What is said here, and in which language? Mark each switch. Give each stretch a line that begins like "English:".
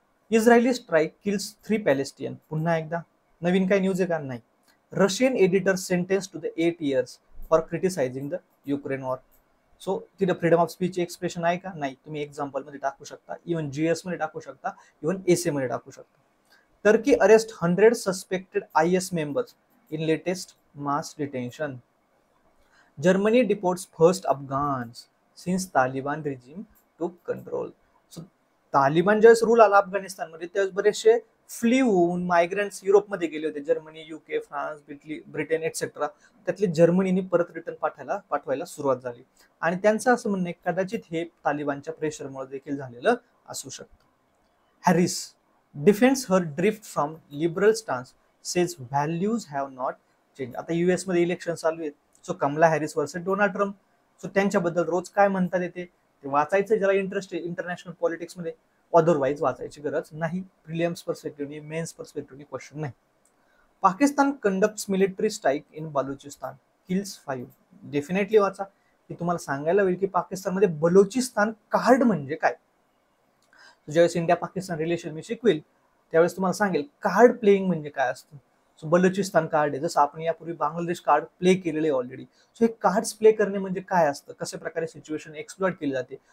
English: Israeli strike kills 3 Palestinian.
Marathi: पुन्हा एकदा नवीन काय न्यूज आहे का नाही.
English: Russian editor sentence to the 8 years for criticising the Ukraine war.
Marathi: So तिथे फ्रीडम ऑफ स्पीच एक्सप्रेशन आहे का नाही, तुम्ही एक्झाम्पल मध्ये टाकू शकता, इव्हन GS मध्ये टाकू शकता, इव्हन एसे मध्ये टाकू शकता.
English: Turkey arrest 100 suspected IS members in latest mass detention. Germany deports first Afghans since Taliban regime took control.
Marathi: सो तालिबान ज्यावेळेस रूल आला अफगाणिस्तानमध्ये, त्यावेळेस बरेचसे फ्ली होऊन मायग्रंट्स युरोपमध्ये गेले होते. Germany, UK, France, Britain etcetera. त्यातले जर्मनीने परत रिटर्न पाठवायला सुरुवात झाली. आणि त्यांचं असं म्हणणं आहे कदाचित हे तालिबानच्या प्रेशरमुळे देखील झालेलं असू शकतं.
English: Harris defends her drift from liberal stance, says values have not change.
Marathi: आता US मध्ये इलेक्शन चालू आहेत, so Kamala Harris versus Donald Trump. So त्यांच्याबद्दल रोज काय म्हणतात येते ते वाचायचं ज्याला इंटरेस्ट आहे इंटरनॅशनल पॉलिटिक्स मध्ये. अदरवाईज वाचायची गरज नाही. प्रिलियम्स पर्स्पेक्टिव्हनी, मेन्स पर्स्पेक्टिव्हनी क्वेश्चन नाही.
English: Pakistan conducts military strike in Balochistan, kills 5.
Marathi: Definitely वाचा, की तुम्हाला सांगायला होईल की पाकिस्तानमध्ये बलुचिस्तान कार्ड म्हणजे काय. ज्यावेळेस इंडिया पाकिस्तान रिलेशन मी शिकवेल त्यावेळेस तुम्हाला सांगेल कार्ड प्लेइंग म्हणजे काय असतं. सो बलुचिस्तान कार्ड आहे, जसं आपण यापूर्वी बांगलादेश कार्ड प्ले केलेले ऑलरेडी. सो हे कार्ड्स प्ले करणे म्हणजे काय असतं, कशा प्रकारे सिच्युएशन एक्सप्लॉइट केली जाते.